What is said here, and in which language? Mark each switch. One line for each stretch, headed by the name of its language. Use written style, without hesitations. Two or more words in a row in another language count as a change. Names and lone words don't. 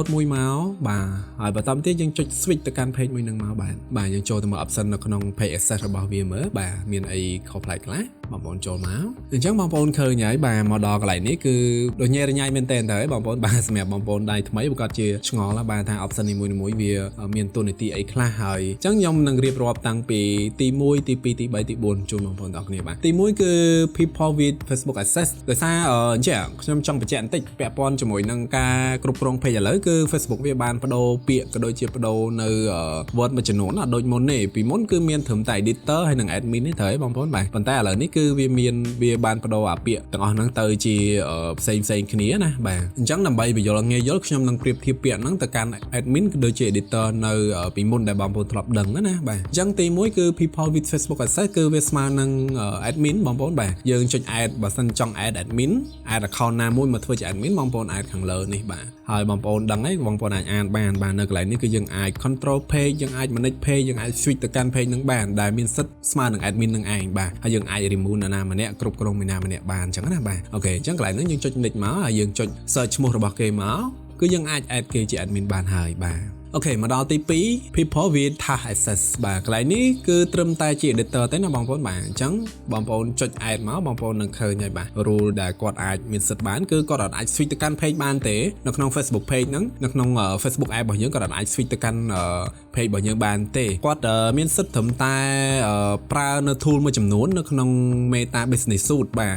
Khmer: មួយមកបាទហើយបន្តមកទៀតយើងចុច switch ទៅកាន់ page មួយនឹងមកបាទយើងចូលទៅមើល option នៅក្នុង
English: page access
Khmer: របស់វាមើលបាទមានអីខុសប្លែកខ្លះបងប្អូនចូលមកអញ្ចឹងបងប្អូនឃើញហើយបាទមកដល់កន្លែងនេះគឺដូចញ៉ែរញ៉ៃមែនតើហើយបងប្អូនបាទសម្រាប់បងប្អូនដៃថ្មីប្រកាសជាឆ្ងល់ណាស់បាទថា option នីមួយៗវាមានតួនាទីអីខ្លះហើយអញ្ចឹងខ្ញុំនឹងរៀបរាប់តាំងពីទី1ទី2ទី3ទី4ជូនបងប្អូនទាំងអស់គ្នាបាទទី1គឺ
English: people with Facebook access
Khmer: ដោយសារអញ្ចឹងខ្ញុំចង់បញ្ជាក់បន្តិចពាក់ព័ន្ធជាមួយនឹងការគ្រប់គ្រង page ឥឡូវគឺ Facebook វាបានបដូរពាក្យក៏ដូចជាបដូរនៅ word មួយចំនួនអត់ដូចមុនទេ ពីមុនគឺមានត្រឹមតែ editor ហើយនិង admin ទេត្រូវទេបងប្អូនបាទប៉ុន្តែឥឡូវនេះគឺវាបានបដូរអាពាក្យទាំងអស់ហ្នឹងទៅជាផ្សេងគ្នាណាបាទអ ញ្ចឹងដើម្បីបញ្យល់ងាយយល់ខ្ញុំនឹងប្រៀបធៀបពាក្យហ្នឹងទៅកាន់ admin ក៏ដូចជា editor នៅពីមុនដែលបងប្អូនធ្លាប់ដឹងណាបាទអញ្ចឹងទី1គឺ
English: people with Facebook access
Khmer: គឺវាស្មើនឹង admin បងប្អូនបាទយើងចុច add បើសិនចង់
English: add admin add account
Khmer: ណាមួយមកធ្វើជា admin បងប្អូន add ខាងលើនេះបាទហើយបងប្អូនដឹងហើយបងប្អូនអាចអានបាននៅកន្លែងនេះគឺយើងអាច
English: control page
Khmer: យើងអាច
English: manage page
Khmer: យើងអាច switch ទៅកាន់ page នឹងបានដែលមានសិទ្ធិស្មើនឹង admin នឹងឯងបាទហើយយើងអាច remove ណាម្នាក់គ្រប់គ្រងណាម្នាក់បានអញ្ចឹងណាបាទអូខេអញ្ចឹងកន្លែងនេះយើងចុច next មកហើយយើងចុច search ឈ្មោះរបស់គេមក គឺយើងអាច add គេជា admin បានហើយបាទអូខេមកដល់ទី2
English: people with task access
Khmer: បាទកន្លែងនេះគឺត្រឹមតែជា editor ទេណាបងប្អូនបាទអញ្ចឹងបងប្អូនចុច add មកបងប្អូននឹងឃើញហើយបាទ rule ដែលគាត់អាចមានសិទ្ធិបានគឺគាត់អាច switch ទៅកាន់ page បានទេនៅក្នុង Facebook page ហ្នឹងនៅក្នុង Facebook app របស់យើងគាត់អាច switch ទៅកាន់ page របស់យើងបានទេគាត់មានសិទ្ធិត្រឹមតែប្រើនៅ tool មួយចំនួននៅក្នុង Meta Business Suite បាទ